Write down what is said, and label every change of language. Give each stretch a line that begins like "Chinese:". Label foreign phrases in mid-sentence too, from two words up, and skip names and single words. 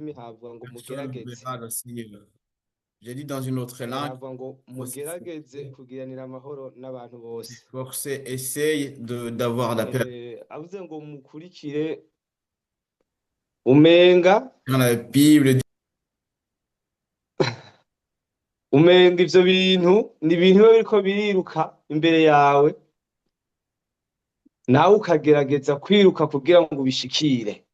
Rundi: rurimi havuga ngo
French: Personne ne
Rundi: mugerageze.
French: verra aussi. J'ai dit dans une autre langue,
Rundi: Havuga ngo
French: faut
Rundi: mugerageze kugiranira amahoro n'abantu bose.
French: s'efforcer, essaye d'avoir la paix.
Rundi: Avuze ngo mukurikire umenga
French: Dans la Bible,
Rundi: umenga ivyo bintu ni ibintu biba biriko biriruka imbere yawe, nawe ukagerageza kwiruka kugira ngo ubishikire.